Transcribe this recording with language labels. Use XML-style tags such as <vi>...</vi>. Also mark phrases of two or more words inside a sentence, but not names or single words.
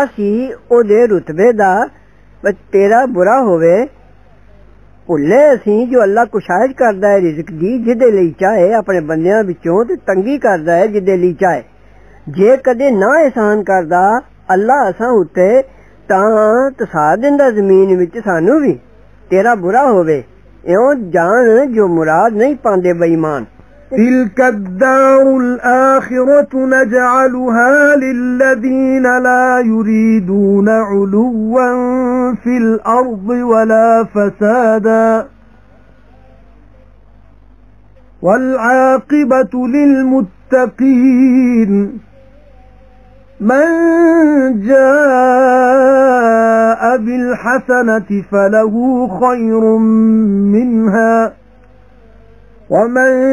<pa>ਸੀ ਉਹਦੇ ਰੁਤਬੇ ਦਾ ਤੇਰਾ ਬੁਰਾ ਹੋਵੇ ਭੁੱਲੇ ਅਸੀਂ ਜੋ ਅੱਲਾ ਕੁਸ਼ਾਇਸ਼ ਕਰਦਾ ਹੈ ਰਿਜ਼ਕ ਦੀ ਜਿਹਦੇ ਲਈ ਚਾਹੇ ਆਪਣੇ ਬੰਦਿਆਂ ਵਿੱਚੋਂ ਤੇ ਤੰਗੀ ਕਰਦਾ ਹੈ ਜਿਹਦੇ ਲਈ ਚਾਹੇ ਜੇ ਕਦੇ ਨਾ ਇਹਸਾਨ ਕਰਦਾ ਅੱਲਾ ਅਸਾਂ ਉੱਤੇ ਤਾਂ ਤਸਾ ਦਿੰਦਾ ਜ਼ਮੀਨ ਵਿੱਚ ਸਾਨੂੰ ਵੀ ਤੇਰਾ ਬੁਰਾ ਹੋਵੇ ਇਉਂ ਜਾਣ ਜੋ ਮੁਰਾਦ ਨਹੀਂ ਪਾਉਂਦੇ ਬੇਈਮਾਨ</pa> <ar>تلك الدار الآخرة نجعلها للذين لا يريدون علوا في الأرض ولا فسادا والعاقبة للمتقين من جاء بالحسنة فله خير منها ومن</ar>